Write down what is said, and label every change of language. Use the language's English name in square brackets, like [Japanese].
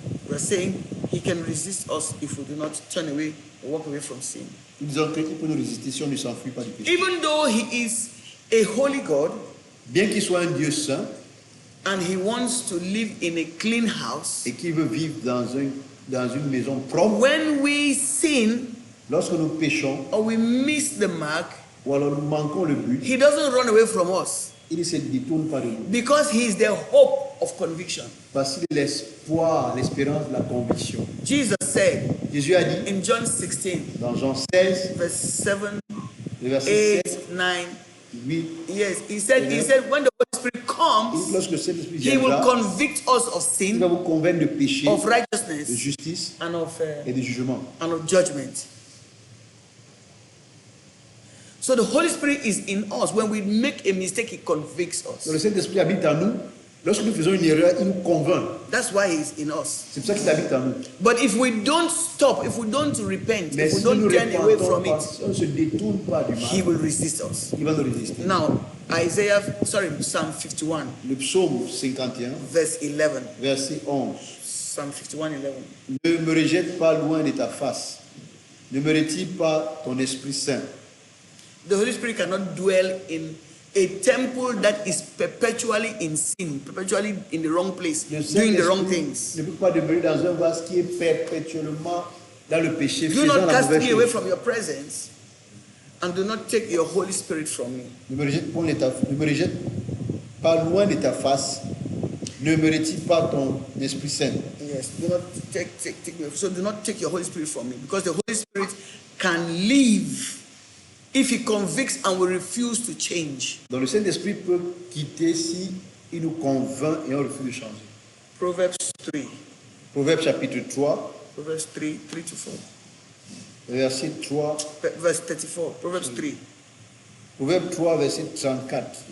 [English] we're saying he can resist us if we do not turn away or walk away from sin. [French] nous disons qu'il peut nous résister si on ne s'enfuit pas du péché. [English] Even though he is a holy God [French] Bien qu'il soit un Dieu saint [English] and he wants to live in a clean house, [French] et qu'il veut vivre dans une maison propre, [English] when we sin [French] lorsque nous péchons [English] or we miss the mark, [French] ou alors nous manquons le but, [English] he doesn't run away from us [French] il ne se détourne pas de nous. [English] because he is the hope of conviction. [French] Parce qu'il est l'espoir, l'espérance, la conviction. [English] Jesus said [French] Jésus a dit [English] in John 16, [French] dans Jean 16, [English] verse 7, [French] le verset 7, [English] 8, 9, [French] 8, [English] yes, he said when the Holy Spirit comes, [French] lorsque le Saint-Esprit [English] he will [French] viendra, [English] convict us of [French] il [English] sin, [French] va vous convaincre de péché, [English] of [French] de [English] righteousness, [French] justice [English] and [French] et de jugement. [English] of judgment. So the Holy Spirit is in us. When we make a mistake, he convicts [French] Donc, [English] us. [French] le Saint-Esprit habite en nous. Lorsque nous faisons une erreur, il nous convainc. [English] That's why he's in us. [French] C'est pour ça qu'il habite en nous. [English] But if we don't stop, if we don't repent, [French] Mais [English] if we [French] si nous [English] don't [French] ne [English] turn away [French] repentons [English] from [French] pas, [English] it, [French] si on ne se détourne pas du [English] he [French] mal, [English] will resist us. [French] il va nous résister. [English] Now, Psalm 51, [French] Le psaume 51, [English] verse 11. [French] verset 11. [English] Psalm 51, 11. [French] Ne me rejette pas loin de ta face. Ne me retire pas ton Esprit Saint. [English] The Holy Spirit cannot dwell in a temple that is perpetually in sin, perpetually in the wrong place, [French] Le [English] doing the wrong [French] Saint-Esprit [English] things. [French] ne peut pas demeurer dans un vase qui est perpétuellement dans le péché, [English] Do [French] faisant [English] not [French] la [English] cast [French] mauvaise [English] me away [French] chose. [English] from your presence, and do not take your Holy Spirit from me. [French] Ne me rejette pas loin de ta face. Ne me retire pas ton Esprit Saint. [English] Yes, do not take me. So do not take your Holy Spirit from me, because the Holy Spirit can live if he convicts and we refuse to change. [French] Donc le Saint-Esprit peut quitter si il nous convainc et on refuse de changer. [English] Proverbs 3. [French] Proverbe chapitre 3, [English] Proverbs 3, 3 to 4. [French] verset 3. [English] Verse 34. Proverbs 3. [French] Proverbe 3, verset 34.